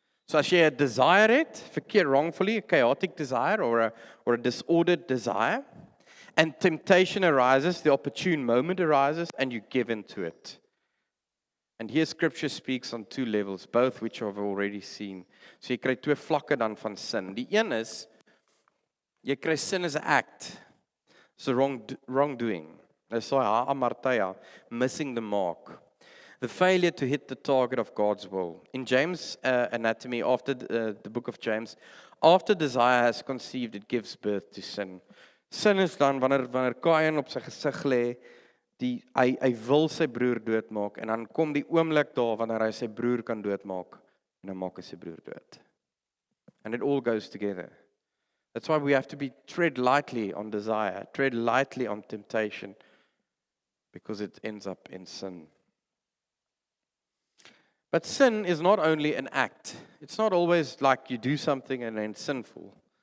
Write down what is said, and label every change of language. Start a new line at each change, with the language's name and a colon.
Afrikaans: So as jy 'n desire het, verkeerd
English: wrongfully, a chaotic desire or a disordered desire, and temptation arises, the opportune moment arises, and you give in to it. And here Scripture speaks on two levels, both which I've already seen.
Afrikaans: So jy kry twee vlakke dan van sin. Die een is, jy kry sin as 'n act.
English: It's a wrongdoing. That's why amartia, missing the mark. The failure to hit the target of God's will. In James' anatomy, after the book of James, after desire has conceived, it gives birth to sin.
Afrikaans: Sin is dan wanneer Kain op sy gesig lê, hy wil sy broer doodmaak, en dan kom die oomblik daar wanneer hy sy broer kan doodmaak, en dan maak hy sy broer dood.
English: And it all goes together. That's why we have to tread lightly on desire, tread lightly on temptation, because it ends up in sin. But sin is not only an act. It's not always like you do something and then sinful.